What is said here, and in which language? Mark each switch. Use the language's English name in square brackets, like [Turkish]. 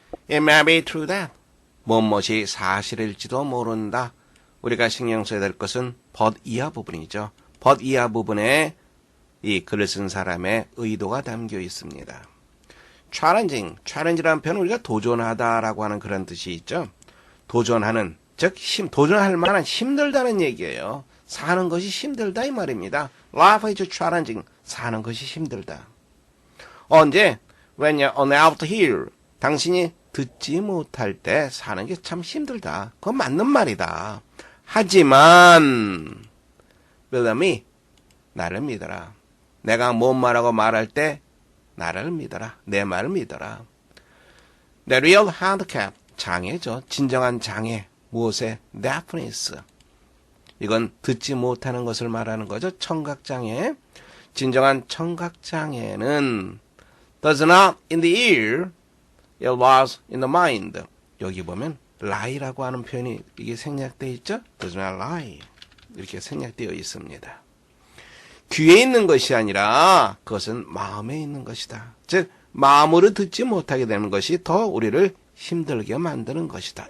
[English] It may be true that [Korean] 무엇이 사실일지도 모른다. 우리가 신경 써야 될 것은 but 이하 부분이죠. but 이하 부분에 이 글을 쓴 사람의 의도가 담겨 있습니다. challenge라는 표현은 우리가 도전하다라고 하는 그런 뜻이 있죠. 도전하는, 즉 도전할 만한 힘들다는 얘기예요. 사는 것이 힘들다 이 말입니다. [English] Life is challenging. [Korean] 사는 것이 힘들다. 언제? [English] When you're unable to hear. [Korean] 당신이 듣지 못할 때 사는 게 참 힘들다. 그건 맞는 말이다. 하지만 [English] believe me. [Korean] 나를 믿어라. 내가 뭔 말하고 말할 때 나를 믿어라. 내 말을 믿어라. [English] The real handicap. [Korean] 장애죠. 진정한 장애. 무엇에? deafness. 이건 듣지 못하는 것을 말하는 거죠. 청각장애. 진정한 청각장애는 [English] does not in the ear, it was in the mind. [Korean] 여기 보면 lie라고 하는 표현이 이게 생략되어 있죠. [English] does not lie. [Korean] 이렇게 생략되어 있습니다. 귀에 있는 것이 아니라 그것은 마음에 있는 것이다. 즉 마음으로 듣지 못하게 되는 것이 더 우리를 힘들게 만드는 것이다.